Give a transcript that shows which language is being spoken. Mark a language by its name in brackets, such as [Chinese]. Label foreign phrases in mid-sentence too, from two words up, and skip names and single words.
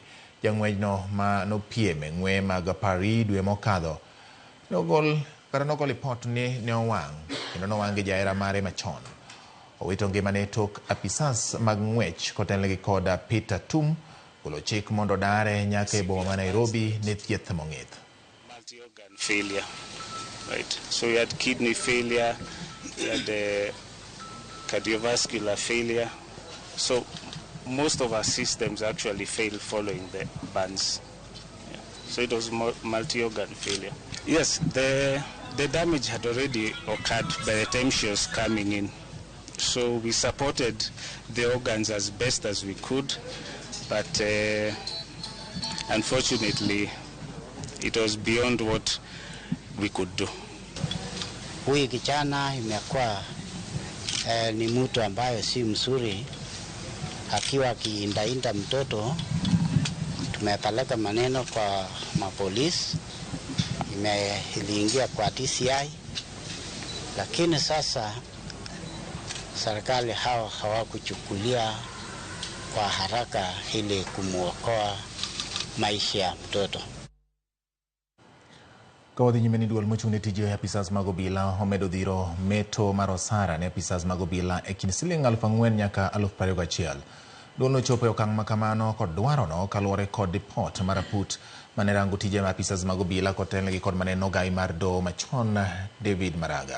[Luo (Kenya and Tanzania)] Jang'wechno ma nopiem e ng'we mag Paris dwe mokadho nogol lipot ni ne owang' kendo nowang' gi jahera mare machon. Owito ngimane tok apisas mag ng'wech kotelnegi kod Peter Tum golo chik mondo dare nyaka e boma ma Nairobi ne thieth mong'ith. [English] Multi-organ failure, right? So we had kidney failure, we had cardiovascular failure. So most of our systems actually failed following the burns. Yeah. So it was multi-organ failure. Yes, the damage had already occurred by the time she was coming in. So we supported the organs as best as we could, but unfortunately it was beyond what we could do. [Swahili] Huyu kijana imekuwa ni mtu ambaye si mzuri, akiwa akiindainda mtoto. Tumepeleka maneno kwa mapolisi, iliingia kwa DCI, lakini sasa serikali hawakuchukulia kwa haraka ili kumuokoa maisha ya mtoto. [Luo (Kenya and Tanzania)] Kawadhi nyime ni duol mochung' ne tije apisas mag obila omedo dhiro meto mar osara ne apisas mag obila e kind siling 4,000 nyaka 21,000. Duol nochopo e okang' makamano kod dwarono kaluwore kod ripot mar raput mane rango tije ma apisas mag obila kotelnegi kod maneno ogai mar doho machon David Maraga.